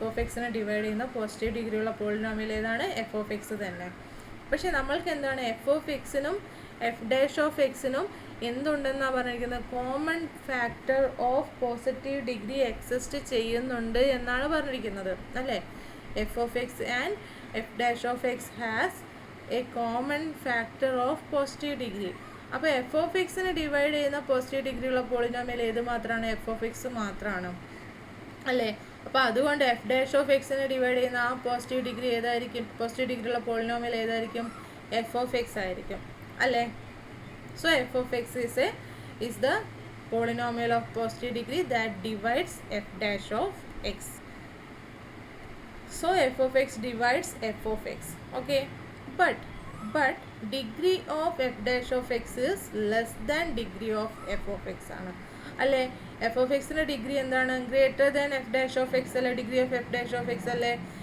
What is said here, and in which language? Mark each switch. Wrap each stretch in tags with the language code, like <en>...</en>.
<ml>f(x)നെ divide ചെയ്യുന്ന positive ഡിഗ്രിയുള്ള polynomial ഏതാണ്, f(x) തന്നെ. പക്ഷേ നമ്മൾക്ക് എന്താണ്, f(x)നും f'(x)നും എന്തുണ്ടെന്നാണ് പറഞ്ഞിരിക്കുന്നത്, common factor of positive degree exist ചെയ്യുന്നുണ്ട് എന്നാണ് പറഞ്ഞിരിക്കുന്നത്, അല്ലേ.</ml> <en>f(x) and f'(x) has a common factor of positive degree.</en> <ml>അപ്പോൾ f(x)നെ ഡിവൈഡ് ചെയ്യുന്ന പോസിറ്റീവ് ഡിഗ്രിയുള്ള പോളിനോമിയൽ ഏത് മാത്രമാണ്, f(x) മാത്രമാണ്, അല്ലേ. അപ്പോൾ അതുകൊണ്ട് f'(x)നെ ഡിവൈഡ് ചെയ്യുന്ന ആ പോസിറ്റീവ് ഡിഗ്രി ഏതായിരിക്കും, പോസിറ്റീവ് ഡിഗ്രിയുള്ള പോളിനോമിയൽ ഏതായിരിക്കും, f(x) ആയിരിക്കും, അല്ലേ.</ml> <en>So f(x) is the polynomial of positive degree that divides f'(x). So f(x) divides f(x). Okay, but degree of f'(x) is less than degree of f(x)</en> <ml>ആണ്, അല്ലേ. f(x)ന്റെ degree എന്താണ്,</ml> <en>greater than</en> <ml>f'(x) അല്ലേ, degree of f'(x) അല്ലേ.</ml>